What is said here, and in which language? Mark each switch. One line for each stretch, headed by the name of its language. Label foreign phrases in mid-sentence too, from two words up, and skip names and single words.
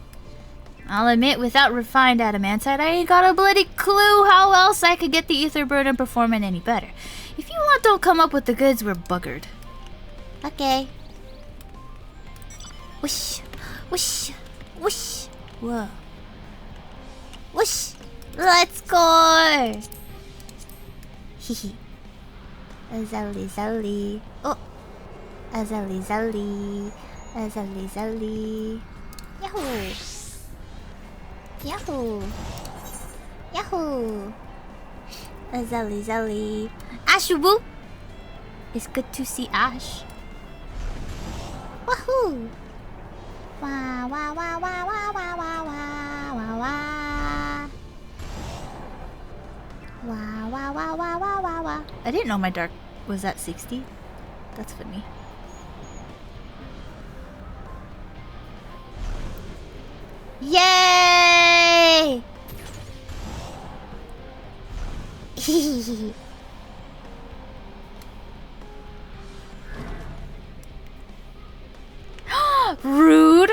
English: I'll admit, without refined adamantite, I ain't got a bloody clue how else I could get the ether burden performing any better. If you lot don't come up with the goods, we're buggered. Okay. Whoosh, whoosh, whoosh. Whoa. Whoosh. Let's go. Hehe. Azali Zali. Oh. Azali Zali. Azali Zali. Yahoo. Yahoo. Yahoo. Azali Zali. Ashubu. It's good to see Ash. Wahoo. Wah wah wah wah wah wah wah wah wah wah. Wah wah wah wah wah wah wah. I didn't know my dark was at 60. That's funny. Yay! Rude!